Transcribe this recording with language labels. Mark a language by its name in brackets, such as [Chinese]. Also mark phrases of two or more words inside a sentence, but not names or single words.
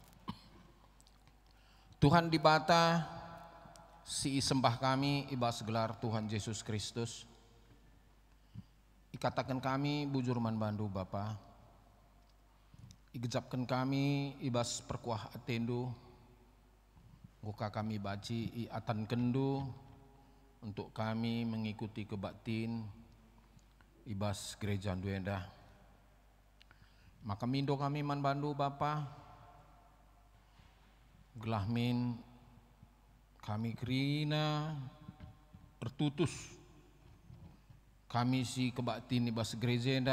[Batak Karo] Tuhan di bata si sembah kami ibas gelar Tuhan Yesus Kristus. Ikatakan kami bujur man bandu Bapa. Igejapkan kami ibas perkuah atendu. Muka kami baci iatan kendu untuk kami mengikuti kebaktin ibas gereja Duenda. Maka mindo kami man bandu Bapa. Gelahmin kami kerina tertutus. Kami si kebaktin ibas gereja enda.